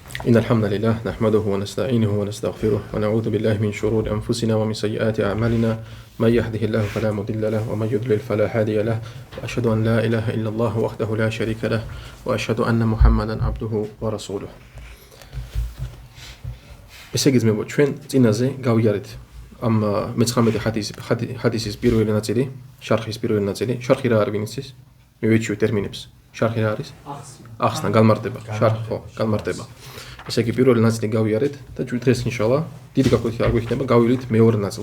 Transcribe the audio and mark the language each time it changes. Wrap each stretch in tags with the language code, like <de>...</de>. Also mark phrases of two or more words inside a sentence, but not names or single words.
<ar>إن الحمد لله نحمده ونستعينه ونستغفره ونعوذ بالله من شرور أنفسنا ومن سيئات أعمالنا من يهده الله فلا مضل له ومن يضلل فلا هادي له وأشهد أن لا إله إلا الله وحده لا شريك له وأشهد أن محمدا عبده ورسوله.</ar> <ka>ესე იგი ძმებო, ჩვენ წინაზე გავიარეთ ამ მე-19 ჰადისის პირველი ნაწილი, შარხის პირველი ნაწილი. შარხი რა არის ვინიცის? მივეჩვევ ტერმინებს. შარხი რა არის? ახსნა, განმარტება. შარხი ხო, განმარტება. ესე იგი პირველი ნაწილი გავიარეთ და ჩვენ დღეს ინშალლა დიდი გაკვეთი არ გვექნება, გავივლით მეორე ნაწილს.</ka>